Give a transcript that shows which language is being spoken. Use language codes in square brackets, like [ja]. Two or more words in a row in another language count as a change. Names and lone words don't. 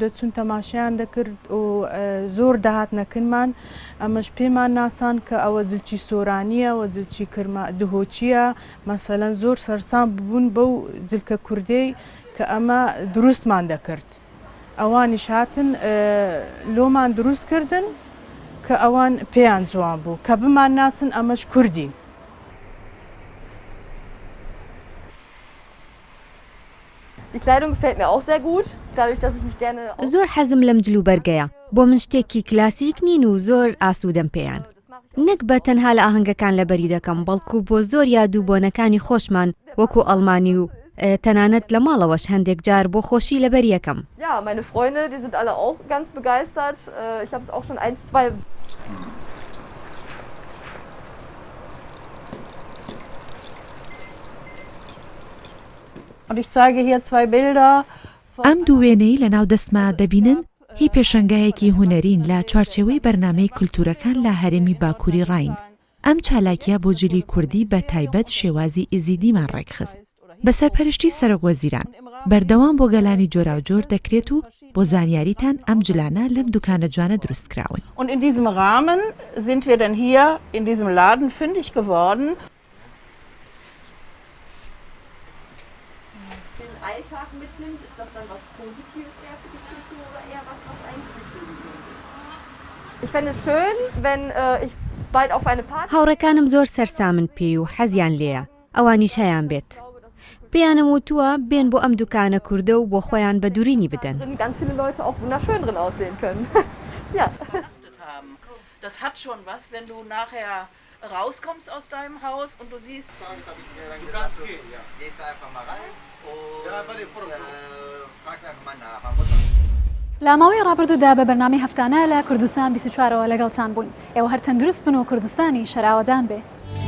[ckb] دەچون تەماشایان دەکرد و زۆر داهاتنەکەمان ئەمەش پێمان ناسان کە ئەوە جلچی سۆرانیە و جلچی دهۆچیە مەسەلەن زۆر سەرسام ببوون بەو جلکە کوردەی کە ئەمە دروستمان دەکرد ئەوانیش هاتن لۆمان دروست کردن کە ئەوان پێیان جوان بوو کە بمان ناسن ئەمەش کوردین. [de] Die Kleidung gefällt mir auch sehr gut, dadurch, dass ich mich gerne... [ckb] زۆر حەزم لەم جلوبەرگەیە بۆ من شتێکی کلاسیک نین و زۆر ئاسوودەم پێیان نەک بە تەنها لە ئاهەنگەکان لەبەری دەکەم بەڵکو بۆ زۆر یاد و بۆنەکانی خۆشمان وەکو ئەڵمانی و تەنانەت لە ماڵەوەش هەندێک جار بۆ خۆشی لەبەر یەکەم. [de] Ja, meine Freunde, die sind alle auch ganz begeistert. Ich habe es auch schon 1-2 Und ich zeige hier 2 Bilder. [ckb] ئەم دوو وێنەی لە ناو دەستما دەبینن هی پێشەنگایەکی هوەرین لە چوارچێوەی بەرنامەی کولتورەکان لە هەرێمی باکووری ڕاین. ئەم چالاکیە بۆ جلی کوردی بە تایبەت شێوازی ئیزیدیمان ڕێکخست. بە سەرپەرشتی سەرۆکوەزیران بەردەوام بۆ گەلانی جۆرا و جۆر دەکرێت و بۆ زانیاریتان ئەم جولانە لەم دوکانە جوانە دروست کراون. [de] Und in diesem Rahmen sind wir dann hier in diesem Laden fündig geworden. den Alltag mitnimmt, ist das dann was Positives eher für die Kultur oder eher was eigentlich so? Ich fände es schön, wenn ich bald auf eine Party... [ckb] هاوڕێکانم زۆر سەرسامن پێی و حەزیان لێیە ئەوانیش هەیان بێت. پێیانم وتووە بێن بۆ ئەم دوکانە کووردە و بۆ خۆیان بە دوورینی بدەن. [de] Ganz viele Leute auch wunderschön drin aussehen können. Ja. Das hat schon was, wenn du nachher rauskommst aus deinem Haus und du siehst... Du kannst gehen, ja. Gehst einfach mal rein und fragst einfach mal nach. [ckb] لە ماوەی ڕابردوودا بە بەرنامەی هەفتانە لە کوردستان 24ەوە لەگەڵتان بووین. ئێوە هەر تەندروست بن و کوردستانی شەراوەدان بێ.